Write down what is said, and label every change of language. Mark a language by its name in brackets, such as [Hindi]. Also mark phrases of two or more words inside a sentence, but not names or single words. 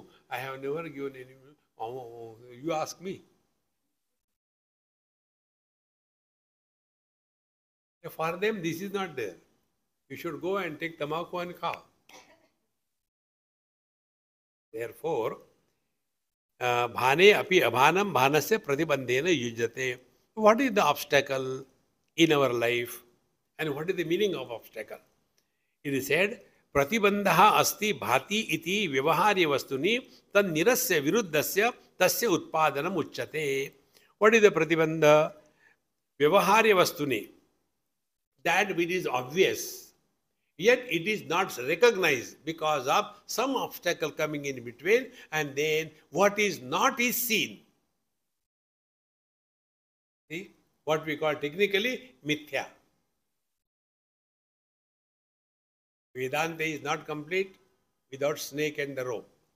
[English] I have never given any, you ask me. For them, this is not there. You should go and take tamaku and cow. Therefore, [Sanskrit] भाने अपि अभानं भानस्य प्रतिबन्धेन युज्यते. [English] What is the obstacle in our life? And what is the meaning of obstacle? It is said, [Sanskrit] प्रतिबन्ध अस्ति भाति इति व्यवहार्य वस्तुनि तद् निरस्य विरुद्धस्य तस्य उत्पादनम् उच्यते. [English] What is the pratibandha? [Sanskrit] व्यवहार्य वस्तुनि. [English] That which is obvious. Yet it is not recognized because of some obstacle coming in between, and then what is not is seen. See? What we call technically mithya. Vedanta is not complete without snake and the rope.